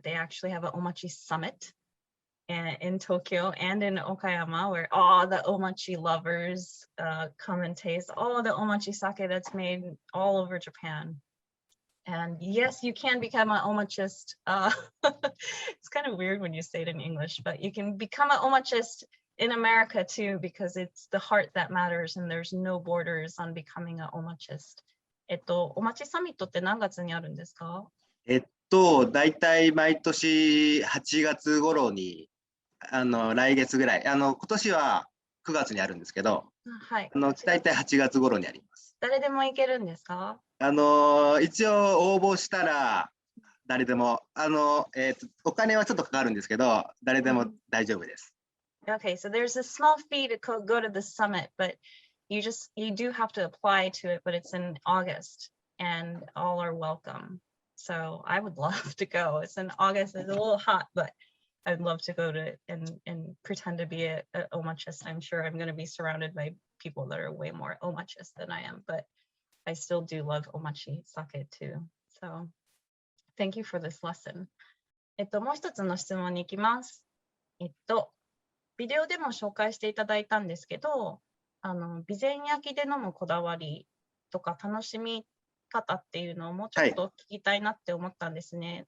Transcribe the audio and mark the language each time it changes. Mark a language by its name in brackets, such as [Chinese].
[English] They actually have an omachi summit in Tokyo and in Okayama, where all the omachi lovers come and taste all the omachi sake that's made all over Japan. And yes, you can become an omachist. It's kind of weird when you say it in English, but you can become an omachist in America too, because it's the heart that matters and there's no borders on becoming an omachist. [Japanese] おまちサミットって何月にあるんですか？大体毎年8月頃に、来月ぐらい、今年は9月にあるんですけど、はい、大体8月頃にあります。誰でも行けるんですか？一応応募したら誰でも、お金はちょっとかかるんですけど、誰でも大丈夫です。 [English] Okay, so there's a small fee to go to the summit, but you do have to apply to it, but it's in August and all are welcome. So I would love to go. It's in August, it's a little hot, but I'd love to go to it and pretend to be a omachist. I'm sure I'm going to be surrounded by people that are way more omachist than I am, but I still do love omachi sake too. So thank you for this lesson. [Japanese] もう一つの質問に行きます。ビデオでも紹介していただいたんですけど、備前焼きで飲むこだわりとか楽しみ方っていうのをもうちょっと聞きたいなって思ったんですね。